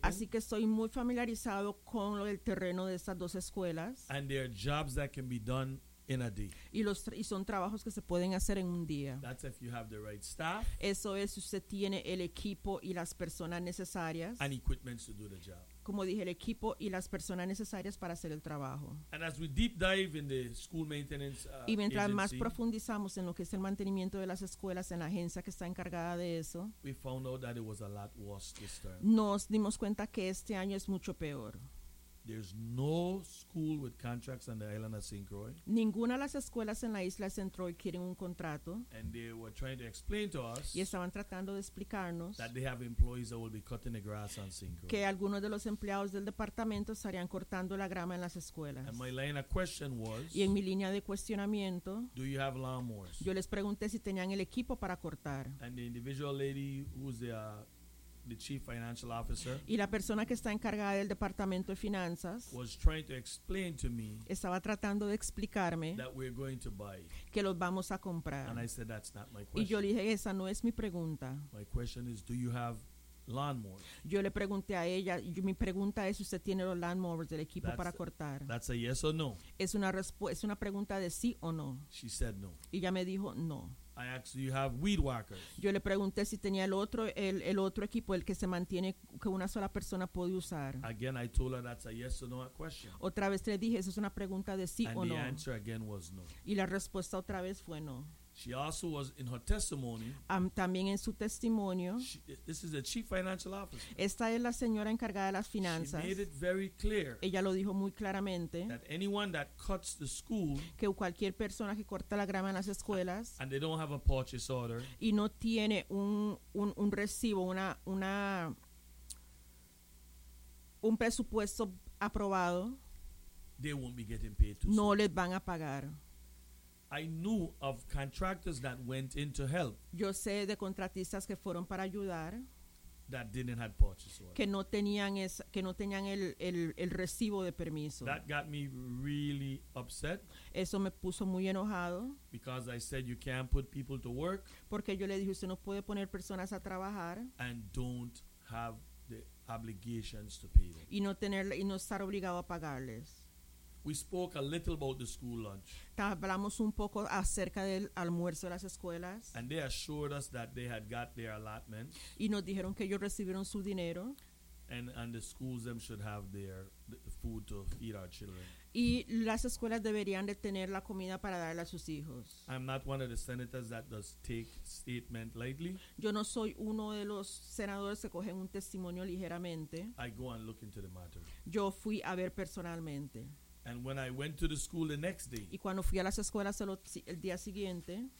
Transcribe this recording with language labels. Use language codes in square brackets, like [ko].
[es] Así que estoy muy familiarizado con lo del terreno de estas dos escuelas. [en] And there are jobs that can be done in a day. [es] Y son trabajos que se pueden hacer en un día. [en] That's if you have the right staff. [es] Eso es si usted tiene el equipo y las personas necesarias. [en] And equipment to do the job. [es] Como dije, el equipo y las personas necesarias para hacer el trabajo. [en] And as we deep dive in the school maintenance, [es] y mientras [en] agency, [es] más profundizamos en lo que es el mantenimiento de las escuelas en la agencia que está encargada de eso, [en] we found out that it was a lot worse this term. [es] Nos dimos cuenta que este año es mucho peor. [en] There's no school with contracts on the island of St. Croix. [es] Ninguna de las escuelas en la isla de St. Croix quieren un contrato. [en] And they were trying to explain to us. [es] Y estaban tratando de explicarnos. [en] That they have employees that will be cutting the grass on St. Croix. [es] Que algunos de los empleados del departamento estarían cortando la grama en las escuelas. [en] And my line of question was. [es] Y en mi línea de cuestionamiento. [en] Do you have lawnmowers? [es] Yo les pregunté si tenían el equipo para cortar. [en] And the individual lady who's the chief financial officer, [es] y la persona que está encargada del departamento de finanzas, [en] was trying to explain to me, [es] estaba tratando de explicarme, [en] that we're going to buy, [es] que los vamos a comprar. [en] And I said, that's not my question. [es] Y yo le dije, esa no es mi pregunta. [en] My question is, do you have lawnmowers? [es] Yo le pregunté a ella, mi pregunta es, ¿usted tiene los lawnmowers del equipo [en] that's [es] para cortar? [en] That's a yes or no. [es] Es una pregunta de sí o no. [en] She said no. [es] Y ella me dijo no. [en] I asked, do you have weed whackers? [es] Yo le pregunté si tenía el otro equipo, el que se mantiene que una sola persona puede usar. [en] Again, I told her that's a yes or no question. [es] Otra vez le dije, esa es una pregunta de sí [en] and [es] o no. [en] And the answer again was no. [es] Y la respuesta otra vez fue no. [en] She also was in her testimony. [es] También en su testimonio. [en] This is the chief financial officer. [es] Esta es la señora encargada de las finanzas. [en] She made it very clear. [es] Ella lo dijo muy claramente. [en] That anyone that cuts the school. [es] Que cualquier persona que corta la grama en las escuelas. [en] And they don't have a purchase order. [es] Y no tiene un recibo, un presupuesto aprobado. [en] They won't be getting paid too no soon. [es] Les van a pagar. [en] I knew of contractors that went in to help. [es] Yo sé de contratistas que fueron para ayudar. [en] That didn't have purchase order. [es] Que no tenían el recibo de permiso. [en] That got me really upset. [es] Eso me puso muy enojado. [en] Because I said you can't put people to work. [es] Porque yo le dije usted no puede poner personas a trabajar. [en] And don't have the obligations to pay them. [es] Y no estar obligado a pagarles. [en] We spoke a little about the school lunch. [es] Hablamos un poco acerca del almuerzo de las escuelas. [en] And they assured us that they had got their allotment. [es] Y nos dijeron que ellos recibieron su dinero. [en] And the schools them should have their food to feed our children. [es] Y las escuelas deberían de tener la comida para darle a sus hijos. [en] I'm not one of the senators that does take statement lightly. [es] Yo no soy uno de los senadores que cogen un testimonio ligeramente. [en] I go and look into the matter. [es] Yo fui a ver personalmente. [en] And when I went to the school the next day, [es] y cuando fui a las escuelas el día siguiente,